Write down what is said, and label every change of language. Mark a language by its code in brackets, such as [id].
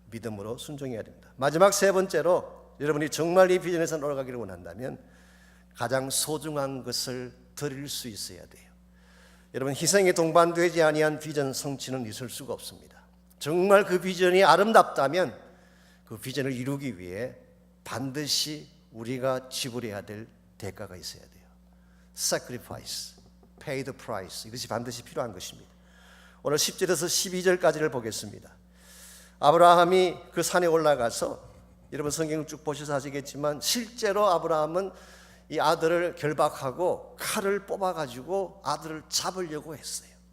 [ko] 믿음으로 순종해야 됩니다. 마지막 세 번째로 여러분이 정말 이 비전에 산 올라가기를 원한다면 가장 소중한 것을 드릴 수 있어야 돼요. 여러분 희생에 동반되지 아니한 비전 성취는 있을 수가 없습니다. 정말 그 비전이 아름답다면 그 비전을 이루기 위해 반드시 우리가 지불해야 될 대가가 있어야 돼요. [en] Sacrifice, pay the price. [ko] 이것이 반드시 필요한 것입니다. 오늘 10절에서 12절까지를 보겠습니다. 아브라함이 그 산에 올라가서, 여러분 성경을 쭉 보셔서 아시겠지만 실제로 아브라함은 이 아들을 결박하고 칼을 뽑아가지고 아들을 잡으려고 했어요.